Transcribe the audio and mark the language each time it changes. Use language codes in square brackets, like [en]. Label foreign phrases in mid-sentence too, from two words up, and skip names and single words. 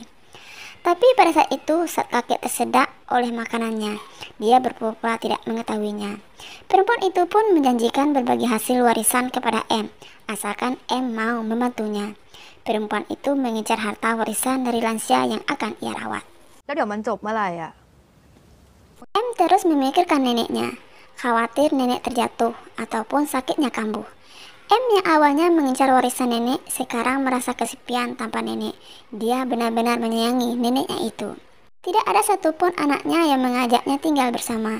[id] Tapi pada saat itu, saat kakek tersedak oleh makanannya, dia berpura-pura tidak mengetahuinya. Perempuan itu pun menjanjikan berbagi hasil warisan kepada M, asalkan M mau membantunya. Perempuan itu mengincar harta warisan dari lansia yang akan ia rawat. [th] แล้วเดี๋ยวมันจบเมื่อไหร่อ่ะ [id] M terus memikirkan neneknya, khawatir nenek terjatuh ataupun sakitnya kambuh. M yang awalnya mengincar warisan nenek sekarang merasa kesepian tanpa nenek. Dia benar-benar menyayangi neneknya itu. Tidak ada satupun anaknya yang mengajaknya tinggal bersama.